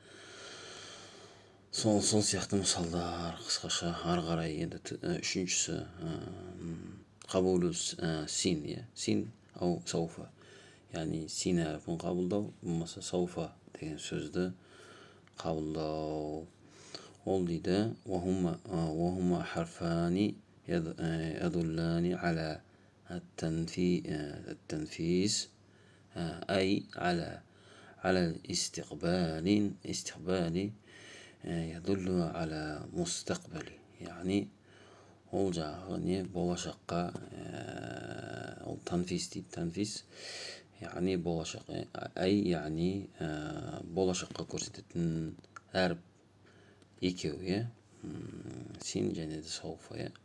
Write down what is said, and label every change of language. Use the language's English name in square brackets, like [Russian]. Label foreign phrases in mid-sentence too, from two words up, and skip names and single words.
[Kazakh] Сол сияқты мысалдар қысқаша. Ары қарай енді үшіншісі қабулу син, [Arabic] سين أو سوف, [Kazakh] яғни син әріпін қабылдау, болмаса сауфа деген сөзді қабылдау. Ол дейді [Arabic] وهما حرفان يدلان على التنفيذ أي على الاستقبال يدل على مستقبل. [Kazakh] يعني ол жағы не болашаққа, ол танфис дейді. Танфис яғни болашақ, яғни болашаққа көрсететін әріп екеу, син және де сауфа.